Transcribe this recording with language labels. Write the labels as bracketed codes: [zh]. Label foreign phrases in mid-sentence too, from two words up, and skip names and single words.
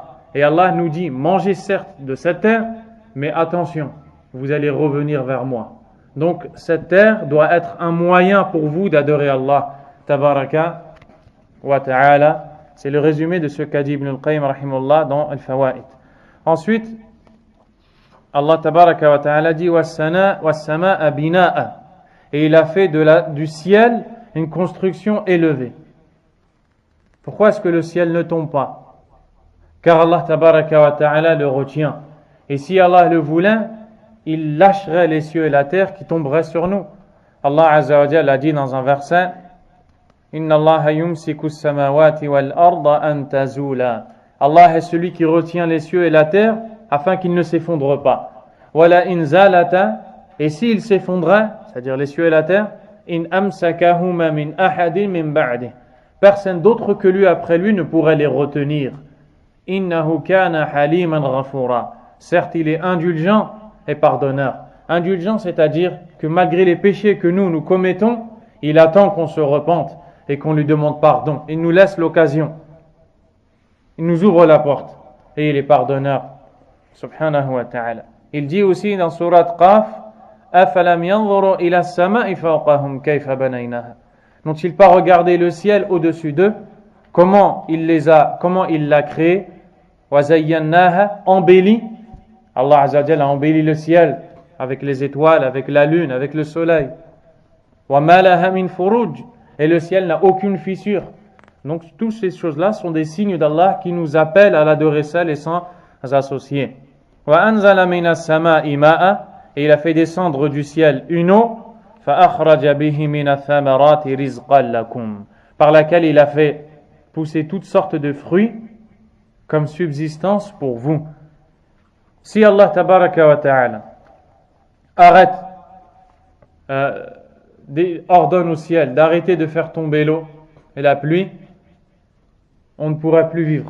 [fr] Et Allah nous dit, mangez certes de cette terre, mais attention, vous allez revenir vers moi. Donc cette terre doit être un moyen pour vous d'adorer Allah [ar] تبارك وتعالى. [fr] C'est le résumé de ce qu'a dit Ibn al-Qayyim rahimahullah dans Al-Fawaid. Ensuite, Allah [ar] تبارك وتعالى [fr] dit [ar] والسماء بناء, [fr] et il a fait du ciel une construction élevée. Pourquoi est-ce que le ciel ne tombe pas? Car Allah [ar] تبارك وتعالى [fr] le retient. Et si Allah le voulait, il lâcherait les cieux et la terre qui tomberaient sur nous. Allah [ar] عز وجل [fr] a dit dans un verset, [ar] إن الله يمسك السماوات والأرض أن تزولا. [fr] Allah est celui qui retient les cieux et la terre afin qu'ils ne s'effondrent pas. [ar] ولئن زالتا, [fr] et s'ils s'effondraient, c'est-à-dire les cieux et la terre, [ar] إن أمسكهما من أحد من بعد. [fr] Personne d'autre que lui après lui ne pourrait les retenir. [ar] إنه كان حليما غفورا. [fr] Certes, il est indulgent et pardonneur. Indulgent, c'est-à-dire que malgré les péchés que nous commettons, il attend qu'on se repente et qu'on lui demande pardon. Il nous laisse l'occasion. Il nous ouvre la porte et il est pardonneur. [ar] سبحانه وتعالى. [fr] Il dit aussi dans Surat Qaf, [ar] أَفَلَمْ يَنْظُرُوا إِلَى السَّمَاءِ فَوْقَهُمْ كَيْفَ بَنَيْنَاهَا. [fr] N'ont-ils pas regardé le ciel au-dessus d'eux, comment il l'a créé, وَزَيَّنَّاهَا, embelli. Allah [ar] عز وجل [fr] a embelli le ciel avec les étoiles, avec la lune, avec le soleil. [ar] وَمَا لَهَا مِنْ فُرُوجٍ, [fr] et le ciel n'a aucune fissure. Donc toutes ces choses-là sont des signes d'Allah qui nous appellent à l'adorer seul et sans associer. [ar] وَأَنزَلَ مِنَ السَّمَاءِ مَاءً, [fr] et il a fait descendre du ciel une eau, [ar] فَأَخْرَجَ بِهِ مِنَ الثَّمَرَاتِ رِزْقًا لَكُمْ, [fr] par laquelle il a fait pousser toutes sortes de fruits comme subsistance pour vous. Si Allah [ar] تبارك وتعالى [fr] arrête, ordonne au ciel d'arrêter de faire tomber l'eau et la pluie, on ne pourra plus vivre.